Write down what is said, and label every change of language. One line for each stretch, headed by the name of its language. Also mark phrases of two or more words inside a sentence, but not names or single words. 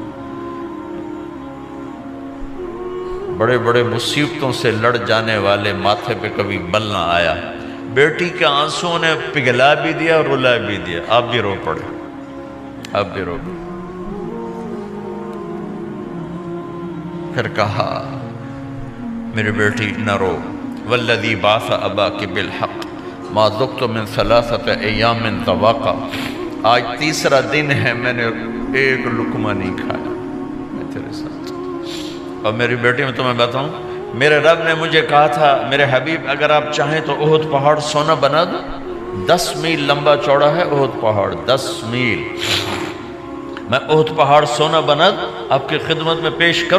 Hindi: बड़े बड़े मुसीबतों से लड़ जाने वाले माथे पे कभी बल ना आया। बेटी के आंसुओं ने पिघला भी दिया और रुला भी दिया, आप भी रो पड़े, आप भी रो पड़े। फिर कहा मेरी बेटी न रो,
Arabic: والذي بعث أباكِ بالحق ما ذقت من ثلاثة أيام طعاما,
Hindi: आज 3रा दिन है मैंने एक लुक़मा नहीं खाया मैं तेरे साथ। और मेरी बेटी मैं तुम्हें बताऊं, मेरे रब ने मुझे कहा था मेरे हबीब अगर आप चाहें तो ओहद पहाड़ सोना बना दो, 10 मील लंबा चौड़ा है ओहद पहाड़, 10 मील, मैं ओहद पहाड़ सोना बना दूं आपकी खिदमत में पेश करूं।